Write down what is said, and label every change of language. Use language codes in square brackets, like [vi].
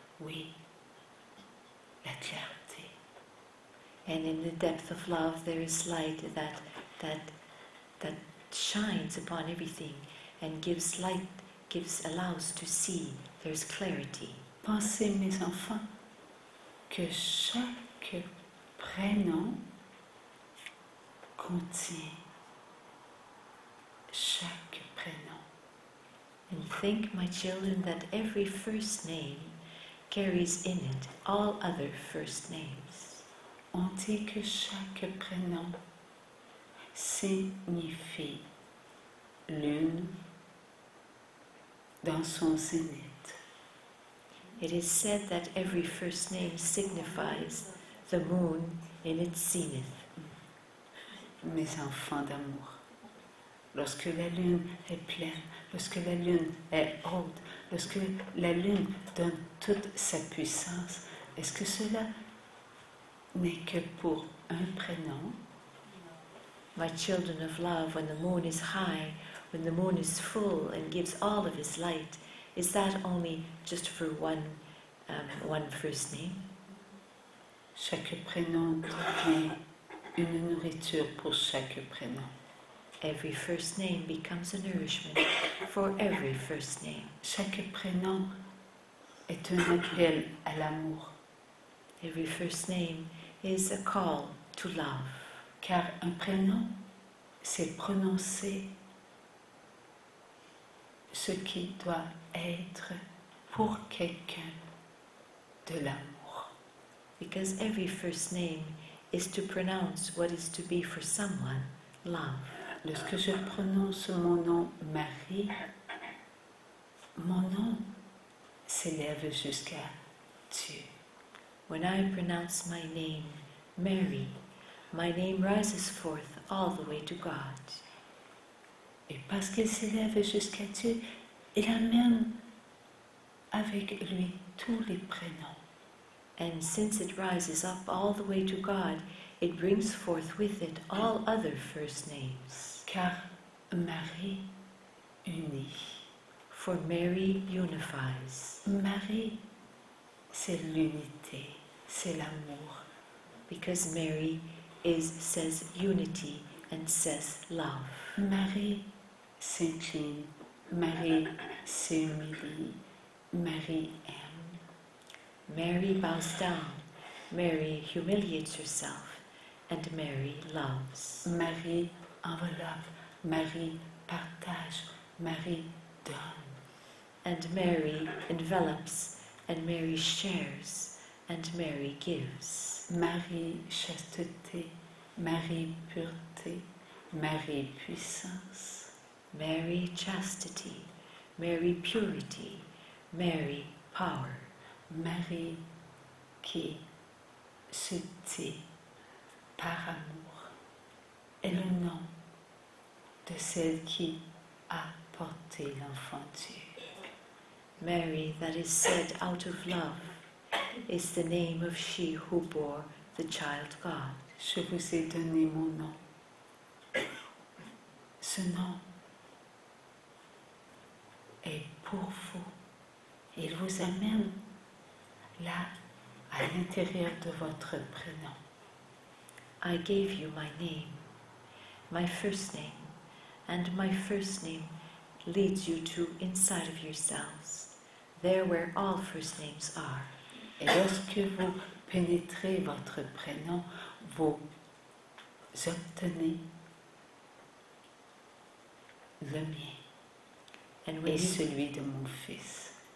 [fr] Oui, la clarté. [en] And in the depth of love, there is light that shines upon everything and gives light, allows to see. There's clarity. [fr] Pensez, mes enfants, que chaque prénom contient chaque prénom. [en] And think, my children, that every first name carries in it all other first names. [fr] On dit que chaque prénom signifie lune dans son zénith. [en] It is said that every first name signifies the moon in its zenith. [fr] Mes enfants d'amour, lorsque la lune est pleine, lorsque la lune est haute, lorsque la lune donne toute sa puissance, est-ce que cela n'est que pour un prénom? [en] My children of love, when the moon is high, when the moon is full and gives all of its light, is that only just for one first name? [fr] Chaque prénom devient une nourriture pour chaque prénom. [en] Every first name becomes a nourishment for every first name. [fr] Chaque prénom est un appel à l'amour. [en] Every first name is a call to love. [fr] Car un prénom, c'est prononcer ce qui doit être pour quelqu'un de l'amour. [en] Because every first name is to pronounce what is to be for someone love. [fr] Lorsque je prononce mon nom Marie, mon nom s'élève jusqu'à Dieu. [en] When I pronounce my name Mary, my name rises forth all the way to God. [fr] Et parce qu'il s'élève jusqu'à Dieu, il amène avec lui tous les prénoms. [en] And since it rises up all the way to God, it brings forth with it all other first names. [fr] Car Marie unit. [en] For Mary unifies. [fr] Marie, c'est l'unité, c'est l'amour. [en] Because Mary says unity and says love. [fr] Marie s'incline, Marie s'humilie, Marie aime. [en] Mary bows down, Mary humiliates herself, and Mary loves. [fr] Marie enveloppe, Marie partage, Marie donne. [en] And Mary envelops, and Mary shares, and Mary gives. [fr] Marie chasteté, Marie pureté, Marie puissance. [en] Mary chastity, Mary purity, Mary power. [fr] Marie qui se tait par amour est le nom de celle qui a porté l'enfant Dieu. [en] Mary that is said out of love is the name of she who bore the child God. [fr] Je vous ai donné mon nom. Ce nom est pour vous. Il vous amène là, à l'intérieur de votre prénom. [en] I gave you my first name, and my first name leads you to inside of yourselves, there where all first names are. [fr] Et lorsque vous pénétrez votre prénom, vous obtenez le mien et celui de mon fils.